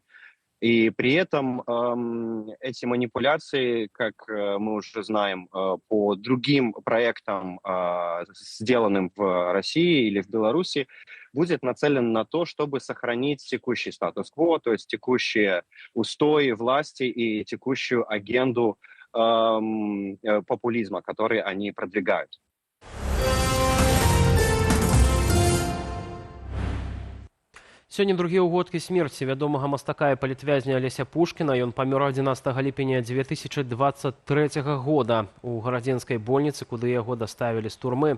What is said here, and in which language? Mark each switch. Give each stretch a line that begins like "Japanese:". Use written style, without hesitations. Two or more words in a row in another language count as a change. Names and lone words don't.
Russian: И при этом эти манипуляции, как мы уже знаем, по другим проектам, сделанным в России или в Беларуси, будет нацелен на то, чтобы сохранить текущий статус-кво, то есть текущие устои власти и текущую агенду популизма, который они продвигают.
Belarusian: Сёння другі ўгодкі смерці вядомага мастака і палітвязня Алеся Пушкіна. Ён памёр 11 ліпеня 2023 года у гарадзенскай больніцы, куды яго даставілі з турмы.